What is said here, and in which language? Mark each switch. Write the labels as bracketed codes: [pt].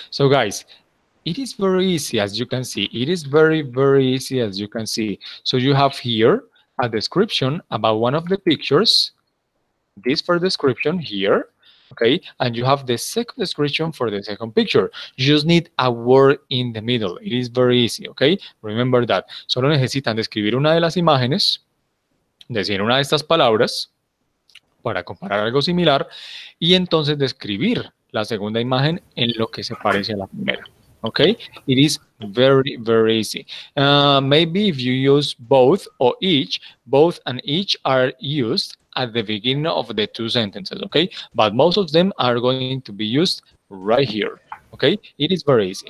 [en] So, guys, it is very easy as you can see. It is very, very easy as you can see. So you have here a description about one of the pictures, this for description here, okay? And you have the second description for the second picture. You just need a word in the middle. It is very easy, okay? Remember that. [es] Solo necesitan describir una de las imágenes, decir una de estas palabras para comparar algo similar y entonces describir la segunda imagen en lo que se parece a la primera. [en] Okay, it is very, very easy. Maybe if you use both or each, both and each are used at the beginning of the two sentences, okay? But most of them are going to be used right here, okay? It is very easy.